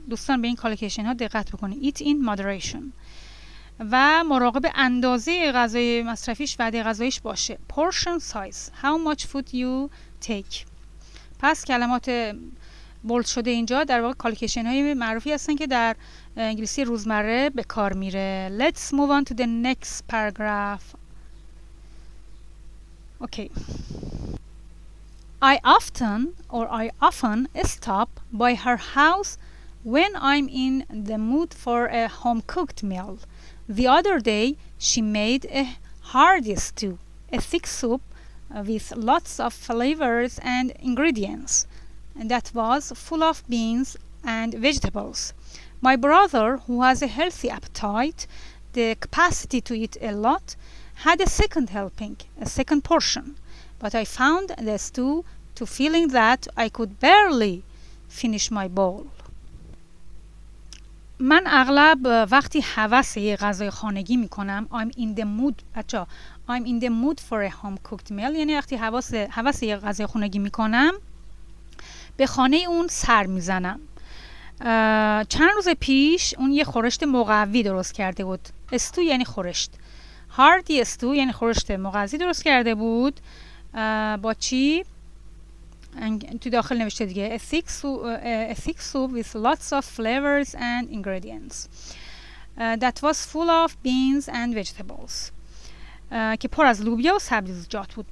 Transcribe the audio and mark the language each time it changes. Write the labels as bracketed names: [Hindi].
[Persian] دوستان به این کالوکیشن ها دقت بکنید. [English] eat in moderation [Persian] و مراقب اندازه غذای مصرفیش، وعده غذاییش باشه. [English] portion size. how much food you take. [Persian] پس کلمات بولد شده اینجا در واقع کالوکیشن های معروفی هستن که در انگلیسی روزمره به کار میره. [English] let's move on to the next paragraph. okay. I often stop by her house when I'm in the mood for a home-cooked meal. The other day, she made a hearty stew, a thick soup with lots of flavors and ingredients, and that was full of beans and vegetables. My brother, who has a healthy appetite, the capacity to eat a lot, had a second helping, a second portion. But I found the stew to feeling that I could barely finish my bowl. [Persian] من اغلب وقتی هوس یه غذای خانگی میکنم [English] I'm in the mood for a home cooked meal، [Persian] یعنی وقتی هوس یه غذای خانگی میکنم به خانه اون سر میزنم. چند روز پیش اون یه خورشت مقوی درست کرده بود. استو یعنی خورشت. هاردی استو یعنی خورشت مغذی درست کرده بود. با چی؟ تو داخل نوشته دیگه [English] a thick soup with lots of flavors and ingredients that was full of beans and vegetables [Persian] که پر از لوبیا و سبزیجات بود.